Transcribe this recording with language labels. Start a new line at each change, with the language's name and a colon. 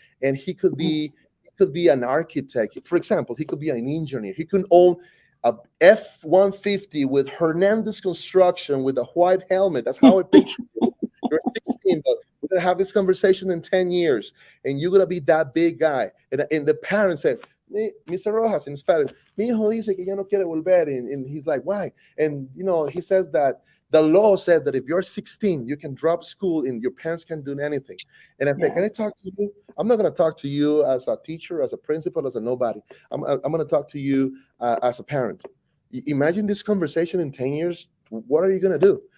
English: And he could be an architect. For example, he could be an engineer. He could own a F-150 with Hernandez Construction with a white helmet. That's how I picture it. You're 16, but we're going to have this conversation in 10 years, and you're going to be that big guy. And the parents said, Mr.
Spanish: Rojas,
English: in Spanish,
Spanish: mi hijo dice que ya no quiere volver.
English: And he's like, why? And, he says that the law said that if you're 16, you can drop school and your parents can't do anything. And I said, can I talk to you? I'm not going to talk to you as a teacher, as a principal, as a nobody. I'm going to talk to you as a parent. Imagine this conversation in 10 years. What are you going to do?